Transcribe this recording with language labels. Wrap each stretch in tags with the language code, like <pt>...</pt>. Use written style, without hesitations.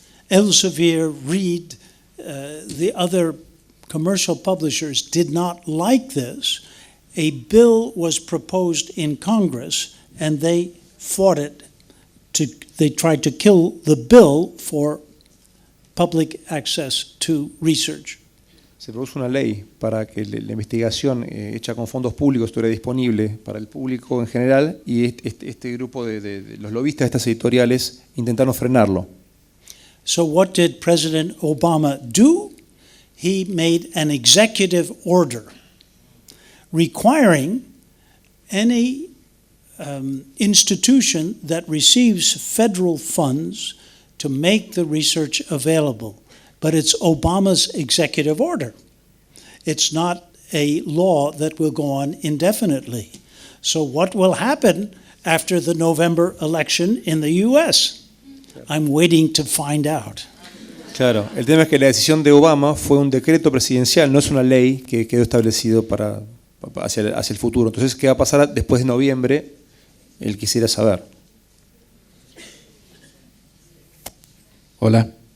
<en>Elsevier, Reed, the other commercial publishers did not like this. A bill was proposed in Congress, and they fought it. They tried to kill the bill for public access to research.</en> <es>Se produjo una ley para que la investigación hecha con fondos públicos estuviera disponible para el público en general, y este grupo de los lobistas de estas editoriales intentaron frenarlo.</es> <en>So what did President Obama do? He made an executive order requiring any institution that receives federal funds to make the research available. But it's Obama's executive order. It's not a law that will go on indefinitely. So what will happen after the November election in the U.S.? I'm waiting to find out.</en> <es>Claro, el tema es que la decisión de Obama fue un decreto presidencial, no es una ley que quedó establecido hacia el futuro. Entonces, ¿qué va a pasar después de noviembre? Él quisiera saber. Hola.</es>